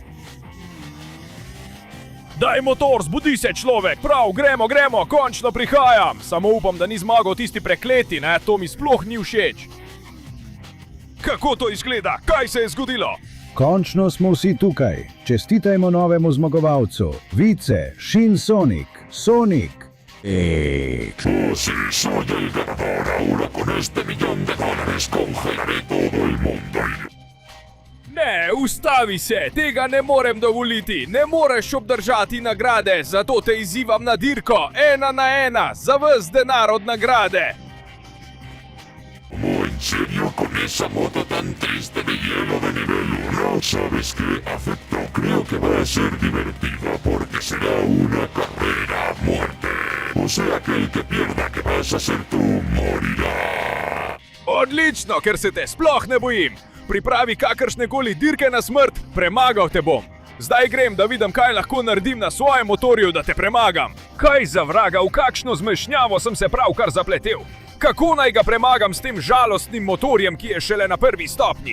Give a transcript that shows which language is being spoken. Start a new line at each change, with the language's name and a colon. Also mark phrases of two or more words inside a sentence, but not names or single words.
Slovenian: Daj motor, zbudi se človek, prav, gremo, končno prihajam. Samo upam, da ni zmagal tisti prekleti, ne, to mi sploh ni všeč. Kako to izgleda? Kaj se je zgodilo? Končno smo vsi tukaj. Čestitajmo novemu zmagovalcu. Vice, Shin Sonic, Sonic.
Spanish: Yo sí soy el ganador. Ahora con este $1.000.000 congelaré todo el mundo.
Slovenian: Ne, ustavi se, tega ne morem dovoliti. Ne moreš obdržati nagrade, zato te izzivam na dirko, 1 na 1, za ves denar od nagrade.
Spanish: ¿Cómo en serio con esa moto tan triste de hielo de nivel 1? ¿Sabes qué? Acepto, creo que va a ser divertido porque será una carrera a muerte. O sea que el que pierda, que vas a ser tú, morirá.
Slovenian: Odlično, ker se te sploh ne bojim. Pripravi kakršnekoli dirke na smrt, premagal te bom. Zdaj grem, da vidim, kaj lahko naredim na svojem motorju, da te premagam. Kaj za vraga, v kakšno zmešnjavo sem se pravkar zapletel? Kako naj ga premagam s tem žalostnim motorjem, ki je šele na prvi stopnji?